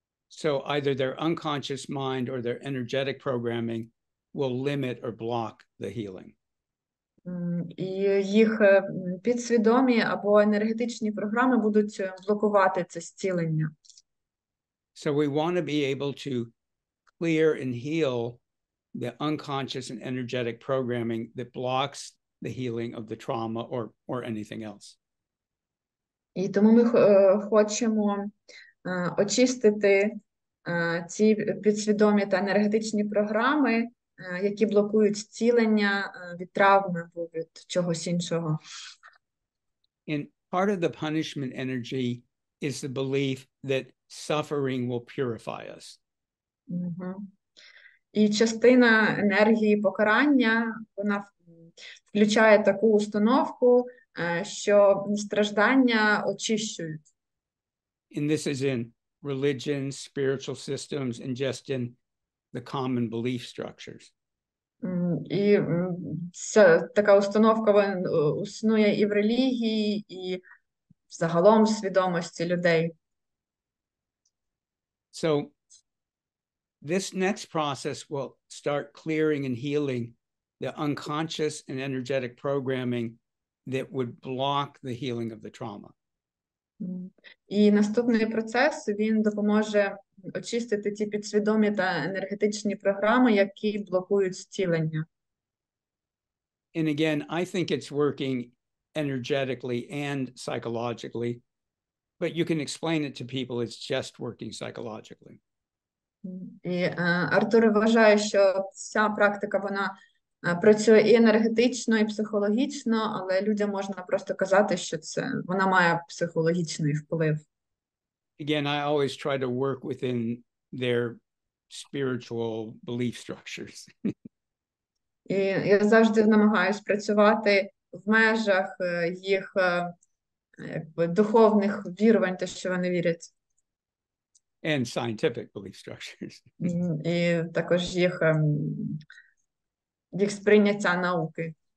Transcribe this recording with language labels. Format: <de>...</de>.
<en>So either their unconscious mind or their energetic programming will limit or block the healing.</en> <uk>І їх підсвідомі або енергетичні програми будуть блокувати це зцілення.</uk> <en>So we want to be able to clear and heal the unconscious and energetic programming that blocks the healing of the trauma or anything else.</en> <uk>І тому ми хочемо очистити ці підсвідомі та енергетичні програми, які блокують зцілення від травми або від чогось іншого.</uk> <en>And part of the punishment energy is the belief that suffering will purify us.</en> <uk>І частина енергії покарання, вона включає таку установку, що страждання очищують.</uk> <en>And this is in religion, spiritual systems, and just in the common belief structures.</en> <uk>І ця така установка існує і в релігії, і загалом в свідомості людей.</uk> <en>So this next process will start clearing and healing the unconscious and energetic programming that would block the healing of the trauma.</en> <uk>І наступний процес, він допоможе очистити ті підсвідомі та енергетичні програми, які блокують зцілення.</uk> <en>And again, I think it's working energetically and psychologically, but you can explain it to people it's just working psychologically.</en> <uk>І Артур вважає, що ця практика, вона працює і енергетично, і психологічно, але людям можна просто казати, що вона має психологічний вплив.</uk> <en>Again, I always try to work within their spiritual belief structures.</en> <uk>І я завжди намагаюся працювати в межах їх духовних вірувань, те, що вони вірять.</uk> <en>And scientific belief structures.</en> <uk>І також їх сприйняття науки.</uk>